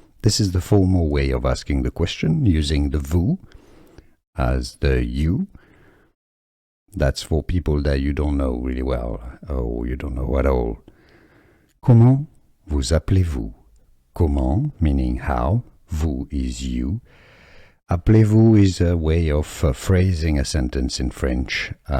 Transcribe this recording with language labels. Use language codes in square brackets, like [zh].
[en] This is the formal way of asking the question, using the vous as the you. That's for people that you don't know really well, or you don't know at all. [fr] Comment vous appelez-vous? [en] Comment, meaning how, vous is you. Appelez-vous is a way of phrasing a sentence in French.